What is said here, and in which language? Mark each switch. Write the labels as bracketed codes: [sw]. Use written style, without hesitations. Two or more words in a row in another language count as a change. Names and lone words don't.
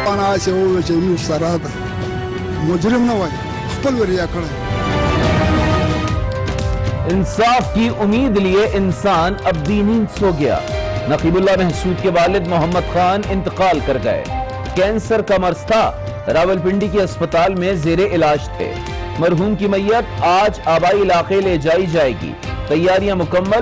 [ps] داسې ووایي چې موږ سره ده مجرم نه وای خپل وریا کړی. [ur] انصاف کی امید لیے انسان اب دی نیند سو گیا. نقیب اللہ محسود کے والد محمد خان انتقال کر گئے. کینسر کا مرض تھا. راولپنڈی کے اسپتال میں زیر علاج تھے. مرحوم کی میت آج آبائی علاقے لے جائی جائے گی. تیاریاں مکمل.